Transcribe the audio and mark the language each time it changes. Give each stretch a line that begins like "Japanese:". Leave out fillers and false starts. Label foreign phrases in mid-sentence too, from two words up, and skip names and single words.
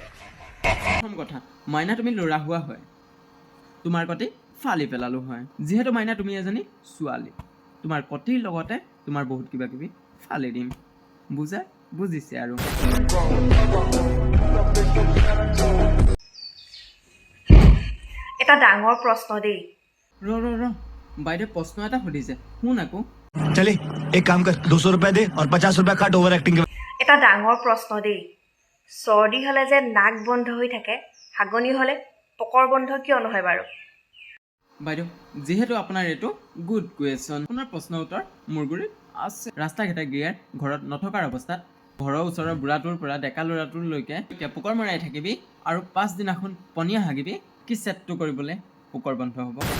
Assamese: প্ৰথম কথা মাইনা তুমি ল'ৰা হোৱা হয় তোমাৰ কটি ফালি পেলালো হয় যিহেতু মাইনা তুমি এজনী ছোৱালী তোমাৰ কটিৰ লগতে তোমাৰ বহুত কিবা কিবি ফালি দিম বুজিছে আৰু এটা ডাঙৰ প্ৰশ্ন দেই ৰ বাইদেউ প্ৰশ্ন এটা সুধিছে শুন আকৌ
Hindi: चले एक काम कर 200 रुपए दे और 50 रुपए काट
English: over acting
Hindi: के
Assamese: এটা ডাঙৰ প্ৰশ্ন দেই চৰ্দি হ'লে যে নাক বন্ধ হৈ থাকে হাগনি হ'লে পকৰ বন্ধ কিয় নহয় বাৰু বাইদেউ যিহেতু আপোনাৰ এইটো
English: good question
Assamese: আপোনাৰ প্ৰশ্নৰ উত্তৰ মোৰ গুৰিত আছে ৰাস্তা ঘাটে গিয়াৰ ঘৰত নথকাৰ অৱস্থাত ঘৰৰ ওচৰৰ বুঢ়াটোৰ পৰা ডেকা ল'ৰাটোলৈকে পোকৰ মৰাই থাকিবি আৰু 5 দিনাখন পনীয়া হাগিবি কি চেটটো কৰিবলৈ পোকৰ বন্ধ হ'ব